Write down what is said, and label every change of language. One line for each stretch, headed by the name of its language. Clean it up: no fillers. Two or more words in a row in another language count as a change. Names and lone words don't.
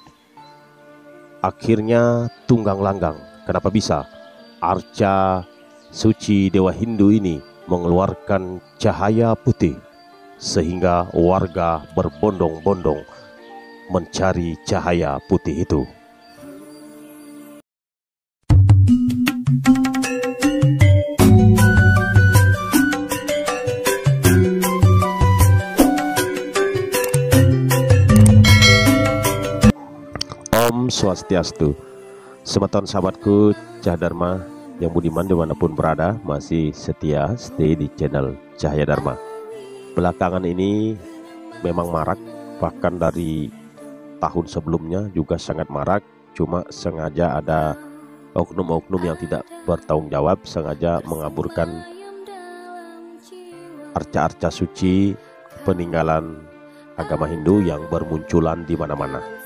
Indonesian: Akhirnya tunggang langgang. Kenapa bisa? Arca suci Dewa Hindu ini mengeluarkan cahaya putih, sehingga warga berbondong-bondong mencari cahaya putih itu.
Balinese: Om Swastiastu.
Indonesian: Semeton sahabatku Cah Dharma yang budiman dimanapun berada, masih setia stay di channel Cahaya Dharma. Belakangan ini memang marak, bahkan dari tahun sebelumnya juga sangat marak. Cuma sengaja ada oknum-oknum yang tidak bertanggung jawab, sengaja mengaburkan arca-arca suci peninggalan agama Hindu yang bermunculan di mana-mana.